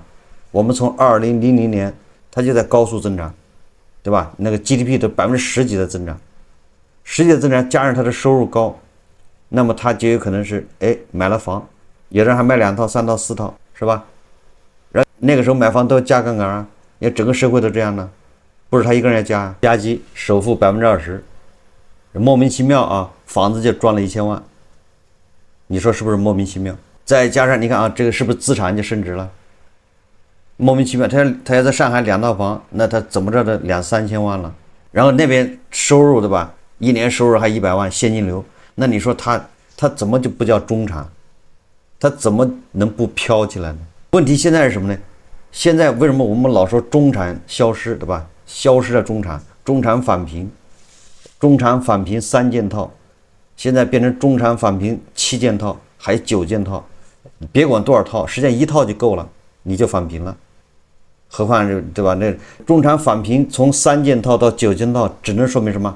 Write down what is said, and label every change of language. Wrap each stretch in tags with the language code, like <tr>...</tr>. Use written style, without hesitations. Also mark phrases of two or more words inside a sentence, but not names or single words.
<zh>我們從2000年它就在高速增長，對吧？那個 GDP 都10%幾的增長，10%几的增長加上他的收入高，那麼他就有可能是買了房，有人還買2套3套4套，是吧？那個時候買房都要加槓桿啊，因為整個社會都這樣的，不是他一個人要加，加急首付20%，莫名其妙啊，房子就賺了1000萬，你說是不是莫名其妙？再加上你看啊，這個是不是資產就升值了？莫名其妙，他要在上海2套房，那他怎麼着的2、3千萬了？然後那邊收入，對吧？一年收入還100萬現金流，那你說他怎麼就不叫中產？他怎麼能不飄起來呢？問題現在是什麼呢？現在為什麼我們老說中產消失，对吧？消失的中產，中產返貧，中產返貧3件套，現在變成中產返貧7件套，還9件套，別管多少套，實際上1套就夠了，你就返貧了。何況是，對吧？那中產返貧從3件套到9件套，只能說明什麼？</zh>